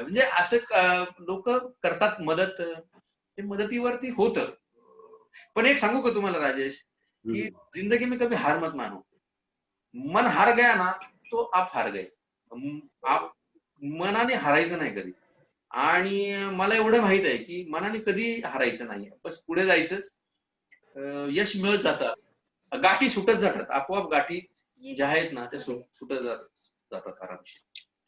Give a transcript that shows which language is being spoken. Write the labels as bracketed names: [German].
[Marathi] म्हणजे असं लोक करतात मदत, ते मदतीवरती होतं. पण एक सांगू का तुम्हाला राजेश, की [Hindi] जिंदगी में कभी हार मत मानो. मन हार गया ना तो आप हार गए. [Marathi] आप मनाने हारायचं नाही कधी. आणि मला एवढं माहित आहे की मनाने कधी हारायचं नाही, बस पुढे जायचं. यश मिळत जातात, गाठी सुटत जातात, आपोआप गाठी ज्या आहेत ना त्या सुटत जातात आरामशीर.